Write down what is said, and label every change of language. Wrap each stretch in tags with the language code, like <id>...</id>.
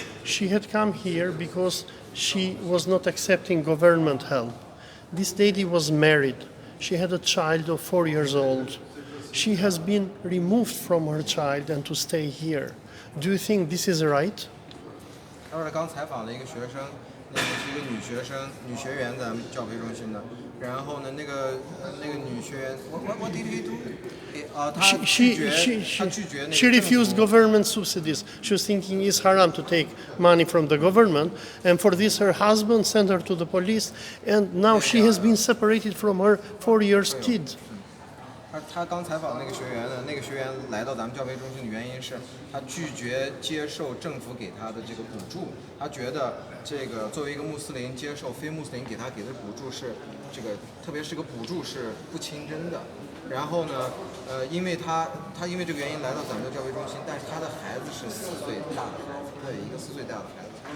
<en>She had come here because she was not accepting government help. This lady was married. She had a child of 4 years old. She has been removed from her child and to stay here. Do you think this is right?</en> <zh>刚采访了一个学生，那个是一个女学生，女学员，咱们教培中心的。然后呢，那个女学员，</zh> <en>what did he do？</en> <zh>她拒绝那个</zh> <en>She refused government subsidies. She was thinking it's haram to take money from the government, and for this her husband sent her to the police, and now she has been separated from her 4 years kid.</en> <zh>他刚采访那个学员呢，那个学员来到咱们教培中心的原因是，他拒绝接受政府给他的这个补助，他觉得这个作为一个穆斯林接受非穆斯林给他给的补助是这个，特别是个补助是不清真的。然后呢，因为他因为这个原因来到咱们的教培中心，但是他的孩子是4岁大的孩子，对，一个4岁大的孩子。</zh>